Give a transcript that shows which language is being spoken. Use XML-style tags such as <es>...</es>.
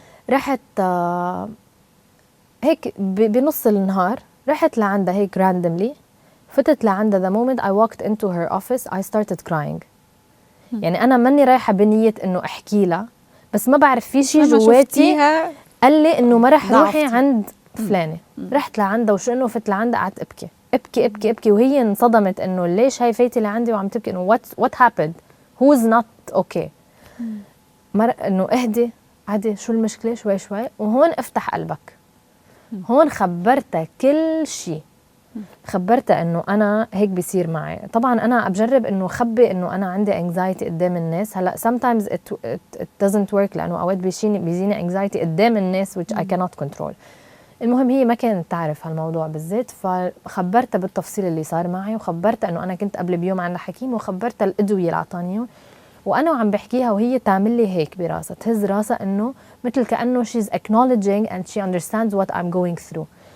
<ar>رحت هيك بنص النهار رحت لعندها هيك randomly، فتت لعندها.</ar> <en>the moment I walked into her office I started crying.</en> <ar>يعني أنا ماني رايحة بنية إنه أحكي لها، بس ما بعرف في شيء جواتي قال لي إنه ما رح روحي عند فلانة. رحت لعندها، وشو إنه فت لعندها قعدت أبكي أبكي أبكي أبكي، وهي انصدمت إنه ليش هاي فايتة لعندي وعم تبكي، إنه</ar> <en>what happened who is not okay.</en> <ar>إنه اهدي عادي، شو المشكلة شوي شوي، وهون افتح قلبك. هون خبرتها كل شيء، خبرتها انه انا هيك بيصير معي. طبعا انا بجرب انه خبي انه انا عندي anxiety قدام الناس.</ar> <en>هلا sometimes it doesn't work،</en> <ar>لانه اوقات بيجيني</ar> <en>anxiety</en> <ar>قدام الناس</ar> <en>which I cannot control.</en> <ar>المهم هي ما كانت تعرف هالموضوع بالذات، فخبرتها بالتفصيل اللي صار معي، وخبرتها انه انا كنت قبل بيوم عند الحكيم، وخبرتها الادويه اللي اعطانيهم. وانا وعم بحكيها وهي تعمل لي هيك براسها، تهز راسها انه مثل كانه</ar> <en>she's acknowledging and she understands what I'm going through.</en>